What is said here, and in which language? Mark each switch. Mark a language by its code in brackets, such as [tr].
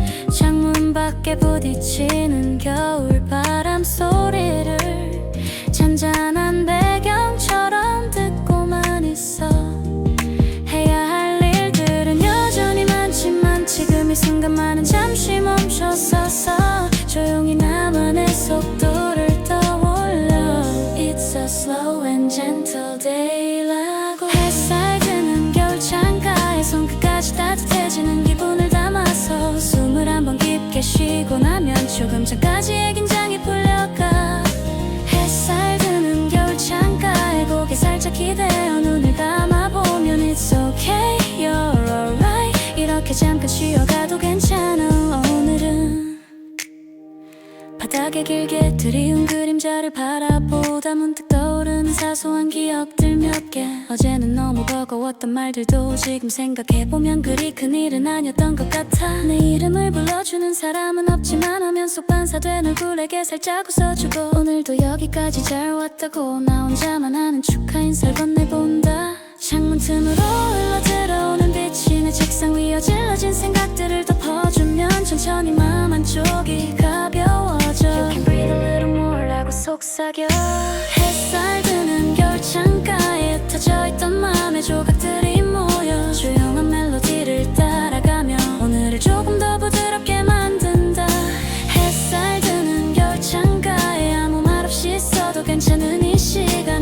[ko] 창문 밖에 부딪히는 겨울 바람 소리를 잔잔한 배경처럼 듣고만 있어. 해야 할 일들은 여전히 많지만 지금 이 순간만은 잠시 멈춰서서 조용히 나만의 속도를 떠올려. [en] It's a slow and gentle day라고. [ko] 햇살 드는 겨울 창가에 손끝까지 따뜻해지는 기분을 담아서 숨을 한번 깊게 쉬고 나면 조금 전까지의 긴장이 풀려가. 햇살 드는 겨울 창가에 고개 살짝 기대어 눈을 감아보면 [en] It's okay, you're alright. [ko] 이렇게 잠깐 쉬어가도 괜찮아. 오늘은 바닥에 길게 드리운 그림자를 바라보다 문득 떠오르는 사소한 기억들 몇 개. 어제는 너무 버거웠던 말들도 지금 생각해보면 그리 큰일은 아니었던 것 같아. 내 이름을 불러주는 사람은 없지만 화면 속 반사된 얼굴에게 살짝 웃어주고 오늘도 여기까지 잘 왔다고 나 혼자만 아는 축하 인사를 건네본다. 창문 틈으로 흘러들어오는 빛이 내 책상 위 어질러진 생각들을 덮어주면 천천히 마음 한쪽이 가벼워져. [en] You can breathe a little more [ko] 라고 속삭여. 햇살 드는 겨울 창가에 흩어져 있던 마음의 조각들이 모여 조용한 멜로디를 따라가며 오늘을 조금 더 부드럽게 만든다. 햇살 드는 겨울 창가에 아무 말 없이 있어도 괜찮은 이 시간.